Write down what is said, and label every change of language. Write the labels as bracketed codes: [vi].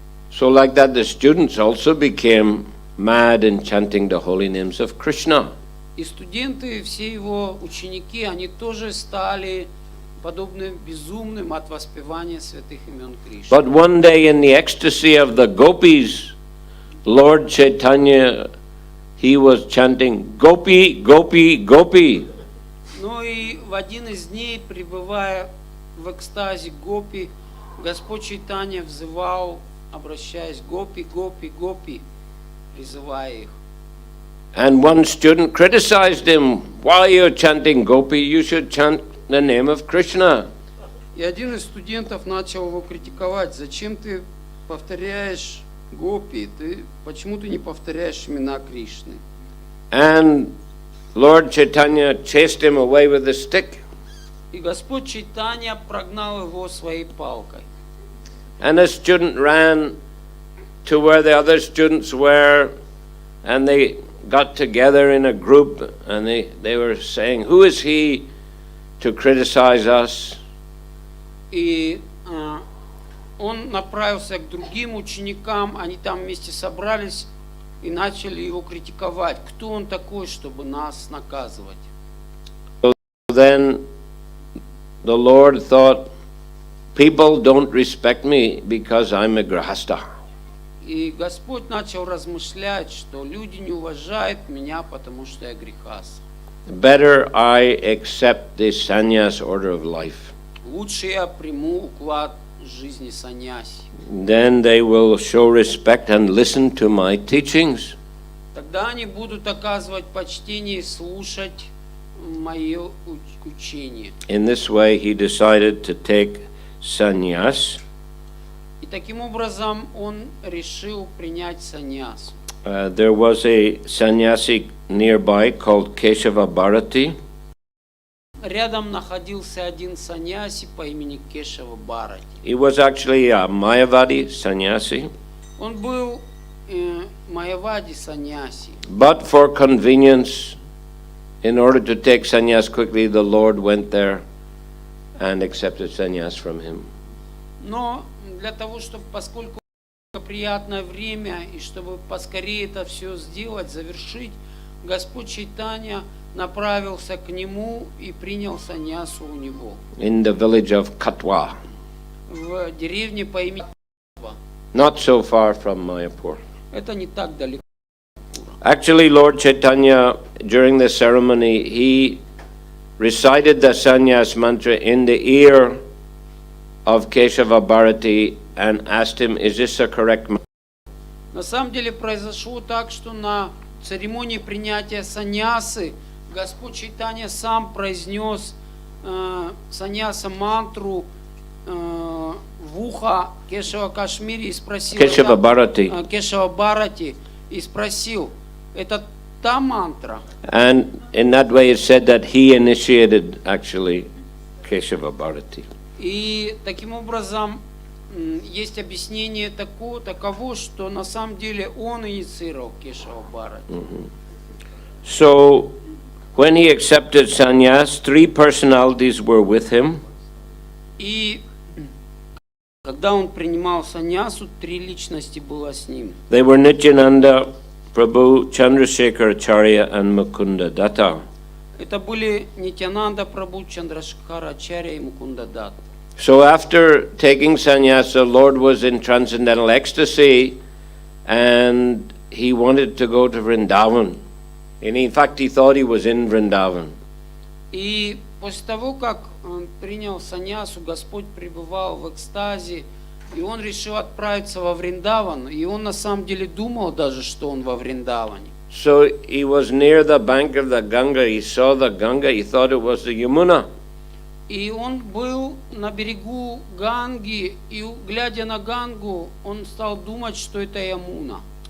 [en] So like that, the students also became mad in chanting the holy names of Krishna. [ru] И студенты, все его ученики, они тоже стали подобны безумным от воспевания святых имен Кришны. [en] But one day in the ecstasy of the gopis, Lord Chaitanya, he was chanting, Gopi, Gopi, Gopi. [ru] Ну и в один из дней, пребывая в экстазе Гопи, Господь Чайтанья взывал, обращаясь, Гопи, Гопи, Гопи, призывая их. [en] And one student criticized him, why are you chanting Gopi? You should chant the name of Krishna. [ru] И один из студентов начал его критиковать, зачем ты повторяешь Гопи, почему ты не повторяешь имена Кришны? [en] And Lord Chaitanya chased him away with a stick. [ru] И Господь Чайтанья прогнал его своей палкой. [en] And a student ran to where the other students were, and they got together in a group, and they were saying, who is he to criticize us? [ru] И он направился к другим ученикам, они там вместе собрались и начали его критиковать. Кто он такой, чтобы нас наказывать? [en] So then the Lord thought, people don't respect me because I'm a grahasta. [ru] И Господь начал размышлять, что люди не уважают меня, потому что я грехас. [en] Better I accept the sannyas order of life. [ru] Лучше я приму уклад жизни саньяси. [en] Then they will show respect and listen to my teachings. [ru] Тогда они будут оказывать почтение и слушать мое учение. [en] In this way, he decided to take sannyas. [ru] И таким образом он решил принять саньяс. [en] There was a sannyasi nearby called Keshava Bharati. [ru] Рядом находился один саньяси по имени Кешава Бхарати. [en] He was actually a Mayavadi sannyasi. [ru] Он был майявади саньяси. [en] But for convenience, in order to take sannyas quickly, the Lord went there and accepted sannyas from him. [ru] Но для того, чтобы, поскольку приятное время, и чтобы поскорее это все сделать, завершить, Господь Чайтанья направился к нему и принял саньясу у него. [en] In the village of Katwa. [ru] В деревне по имени Катва. [en] Not so far from Mayapur. [ru] Это не так далеко. [en] Actually, Lord Chaitanya, during the ceremony, he recited the sannyas mantra in the ear of Keshava Bharati and asked him, is this a correct mantra? [ru] На самом деле произошло так, что на церемонии принятия саньясы Господь Чайтанья сам произнес саньяса мантру в ухо Кешава Кашмири и спросил, Кешава Бхарати. Кешава Бхарати, и спросил, это та мантра? [en] And in that way it said that he initiated actually Keshava Bharati. [ru] И таким образом есть объяснение таково, что на самом деле он инициировал Кешава Бхарати. [en] So when he accepted sannyas, 3 personalities were with him. [ru] И когда он принимал саньясу, 3 личности было с ним. [en] They were Nityananda, Prabhu, Chandrasekhar Acharya and Mukunda Datta. [ru] Это были Нитьянанда Прабху, Чандрашекхара Ачарья и Мукунда Датта. [en] So after taking sannyasa, Lord was in transcendental ecstasy, and he wanted to go to Vrindavan. And in fact, he thought he was in Vrindavan. [ru] И после того, как он принял саньясу, Господь пребывал в экстазе, и он решил отправиться во Вриндаван. И он на самом деле думал даже, что он во Вриндаване. [en] So he was near the bank of the Ganga. He saw the Ganga. He thought it was the Yamuna. [ru] И он был на берегу Ганги, и глядя на Гангу, он стал думать, что это Ямуна.